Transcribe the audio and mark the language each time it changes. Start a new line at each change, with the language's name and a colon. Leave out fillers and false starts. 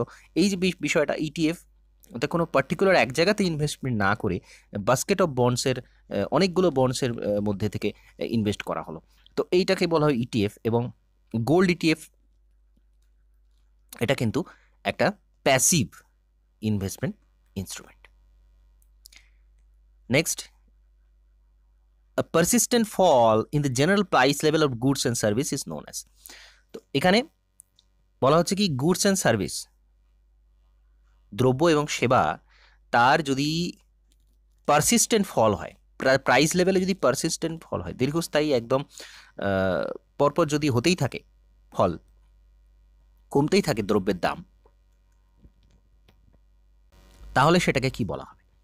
Bangla: তো এই যে বিষয়টা ইটিএফ, ওটা কোনো পার্টিকুলার এক জায়গাতে ইনভেস্টমেন্ট না করে বাস্কেট অফ বন্ডসের অনেকগুলো বন্ডসের মধ্যে থেকে ইনভেস্ট করা হলো। তো এইটাকে বলা হয় ইটিএফ। এবং গোল্ড ইটিএফ এটা কিন্তু একটা passive investment instrument. Next,
English: a persistent fall in the general price level of goods and service is known as।
Bangla: তো এখানে বলা হচ্ছে কি, গুডস অ্যান্ড সার্ভিস, দ্রব্য এবং সেবা, তার যদি পারসিস্টেন্ট ফল হয়, প্রাইস লেভেলে যদি পারসিস্টেন্ট ফল হয়, দীর্ঘস্থায়ী একদম পরপর যদি হতেই থাকে ফল, কমতেই থাকে দ্রব্যের দাম, তাহলে সেটাকে কি বলা হবে?